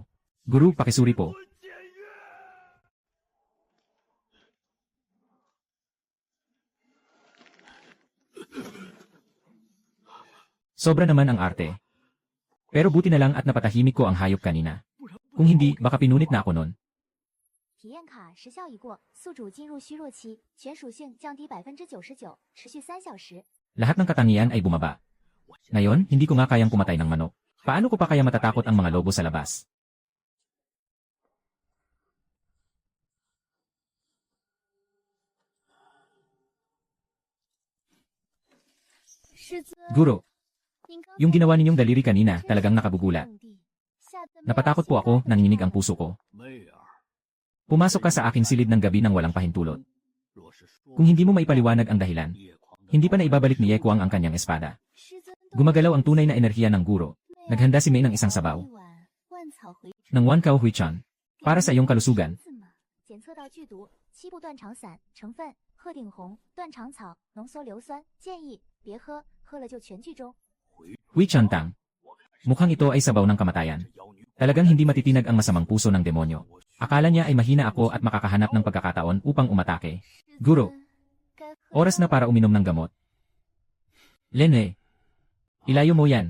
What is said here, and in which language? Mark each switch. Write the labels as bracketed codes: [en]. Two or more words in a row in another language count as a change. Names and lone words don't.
[tl] Guru, pakisuri po. Sobra naman ang arte. Pero buti na lang at napatahimik ko ang hayop kanina. Kung hindi, baka pinunit na ako nun. [zh] 体验卡时效已过，宿主进入虚弱期，全属性降低99%，持续3小时。 [tl] Lahat ng katangian ay bumaba. Ngayon, hindi ko nga kayang pumatay ng manok. Paano ko pa kaya matatakot ang mga lobo sa labas? Guro, yung ginawa ninyong daliri kanina talagang nakabubulat. Napatakot po ako, nanginginig ang puso ko. Pumasok ka sa aking silid ng gabi ng walang pahintulot. Kung hindi mo maipaliwanag ang dahilan, hindi pa na ibabalik ni Ye Kuang ang kanyang espada. Gumagalaw ang tunay na enerhiya ng guro. Naghanda si Mei ng isang sabaw. Ng Wan Kao Hui Chan. Para sa iyong kalusugan. [zh] 检测到剧毒7步断肠散成分鹤顶红、断肠草、浓缩硫酸，建议别喝，喝了就全剧终。 [tl] Hui Chan Tang. Mukhang ito ay sabaw ng kamatayan. Talagang hindi matitinag ang masamang puso ng demonyo. Akala niya ay mahina ako at makakahanap ng pagkakataon upang umatake. Guro, oras na para uminom ng gamot. Lene, ilayo mo yan.